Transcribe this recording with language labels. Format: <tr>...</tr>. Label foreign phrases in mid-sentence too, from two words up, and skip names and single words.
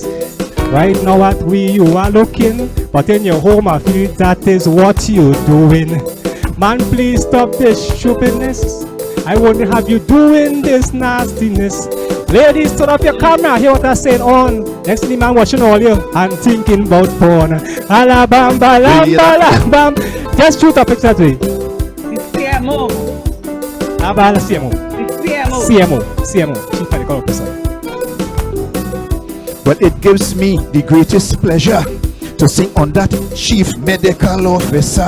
<en>Right now at you are looking, but in your home I feel that is what you're doing. Man, please stop this stupidness. I won't have you doing this nastiness. Ladies, turn up your camera, hear what I'm saying on. Next thing man watching all you and thinking about porn. Alabam, balam, balam, bam. Just shoot up exactly. It's CMO. Abala CMO. It's CMO. CMO, Chief Medical Officer. Well, it gives me the greatest pleasure to sing on that chief medical officer.</en>